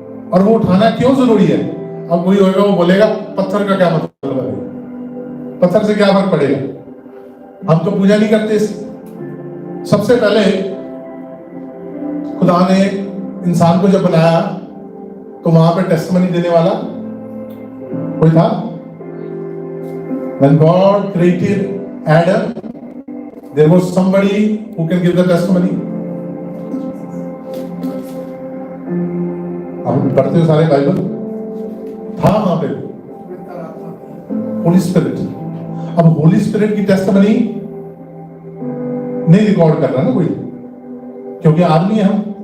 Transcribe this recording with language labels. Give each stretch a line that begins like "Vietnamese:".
Hindi: और वो उठाना क्यों जरूरी है, अब कोई होगा वो बोलेगा पत्थर का क्या मतलब है, पत्थर से क्या फर्क पड़ेगा, हम तो पूजा नहीं करते। सबसे पहले खुदा ने इंसान को जब बनाया तो वहां पे टेस्टिमनी देने वाला कोई था।
English: When God created Adam, there was somebody who can give the testimony.
Hindi: आप पढ़ते हो सारे बाइबल, था वहां पे होली स्पिरिट। अब होली स्पिरिट की टेस्टिमनी नहीं रिकॉर्ड कर रहा ना कोई, क्योंकि आदमी है हम।